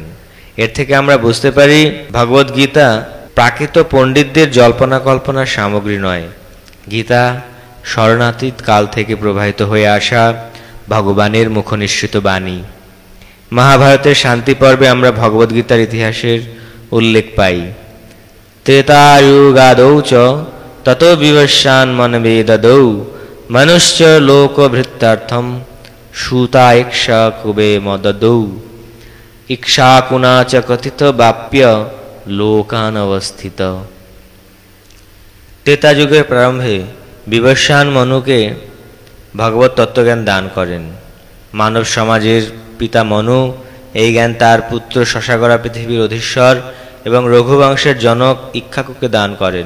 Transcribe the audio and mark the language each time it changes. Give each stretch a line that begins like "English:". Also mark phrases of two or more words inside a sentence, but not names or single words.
Bangla: এর থেকে আমরা বুঝতে পারি, ভগবদ্গীতা প্রাকৃত পণ্ডিতদের জল্পনা কল্পনার সামগ্রী নয়। গীতা শরণাতীত কাল থেকে প্রবাহিত হয়ে আসা ভগবানের মুখনিসৃত বাণী। মহাভারতের শান্তি পর্বে আমরা ভগবদ্গীতার ইতিহাসের উল্লেখ পাই।
Sanskrit: त्रेतायुगादौ च ततो विवस्वान् मनवे ददौ मनुष्य लोकभृत्यार्थं सूता इक्ष्वाकुवे मददौ इक्ष्वाकुना च कथित बाप्य लोकान अवस्थित।
Bangla: त्रेता যুগের প্রারম্ভে বিবস্বান মনুকে ভগবত তত্ত্বজ্ঞান দান করেন। মানব সমাজের পিতা মনু এই জ্ঞান তার পুত্র শশাগরা পৃথিবীর অধীশ্বর এবং রঘুবংশের জনক ইক্ষ্বাকুকে দান করেন।